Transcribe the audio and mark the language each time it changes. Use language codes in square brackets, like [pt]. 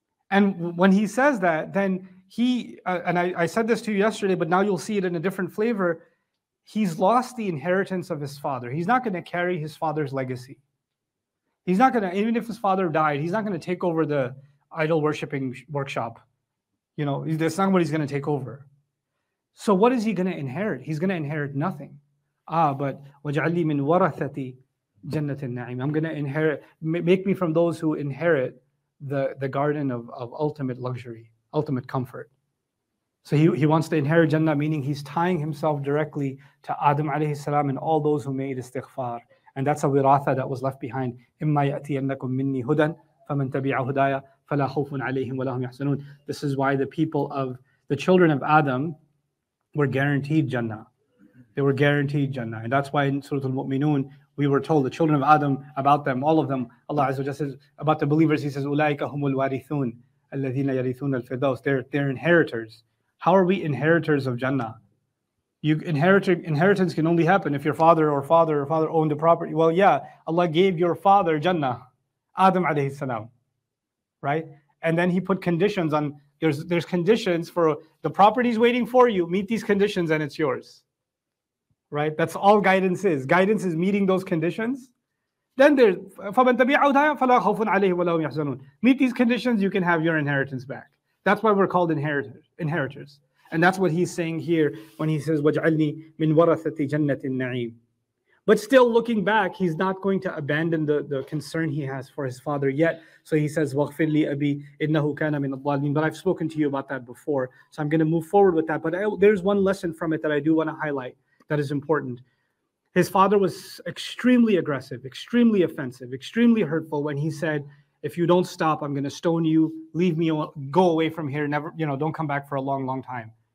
[en] And when he says that, then he, and I said this to you yesterday, but now you'll see it in a different flavor, he's lost the inheritance of his father. He's not going to carry his father's legacy. He's not going to, even if his father died, he's not going to take over the idol worshiping workshop. You know, that's not what he's going to take over. So what is he going to inherit? He's going to inherit nothing. But [ar] وَجْعَلْ لِي مِنْ وَرَثَةِ جَنَّةِ النَّعِيمِ. [en] I'm going to inherit, make me from those who inherit the garden of ultimate luxury, ultimate comfort. So he wants to inherit Jannah, meaning he's tying himself directly to Adam alayhi salam and all those who made istighfar. And that's a wiratha that was left behind. [ar] إِمَّا يَأْتِيَنَّكُم مِّنِّي هُدًى فَمَنْ تَبِعَ هُدَايَ فَلَا خَوْفٌ عَلَيْهِمْ وَلَا هُمْ يَحْزَنُونَ. [en] This is why the people of the children of Adam were guaranteed Jannah. They were guaranteed Jannah. And that's why in Surah Al-Mu'minun, we were told the children of Adam, about them, all of them, Allah Azza wa Jalla says, about the believers, He says, [ar] أُولَٰئِكَ هُمُ الْوَارِثُونَ الَّذِينَ يَرِثُونَ الْفِرْدَوْسَ. [en] They're inheritors. How are we inheritors of Jannah? Inheritance can only happen if your father owned the property. Well, yeah, Allah gave your father Jannah, Adam alayhi salam, right? And then He put conditions on, there's conditions for the property's waiting for you, meet these conditions and it's yours. Right? That's all guidance is. Guidance is meeting those conditions. Then there's [ar] فَمَنْ تَبِعَ هُدَايَ فَلَا خَوْفٌ عَلَيْهِمْ وَلَا هُمْ يَحْزَنُونَ. [en] Meet these conditions, you can have your inheritance back. That's why we're called inheritors. And that's what He's saying here when He says, [ar] وَاجْعَلْنِي مِنْ وَرَثَةِ جَنَّةِ النَّعِيمِ. [en] But still looking back, He's not going to abandon the concern He has for His father yet. So He says, [ar] وَاغْفِرْ لِي أَبِي إِنَّهُ كَانَ مِنَ الضَّالِينَ. [en] But I've spoken to you about that before. So I'm going to move forward with that. But there's one lesson from it that I do want to highlight that is important. His father was extremely aggressive, extremely offensive, extremely hurtful when he said, if you don't stop, I'm going to stone you, leave me, go away from here, never, don't come back for a long, long time.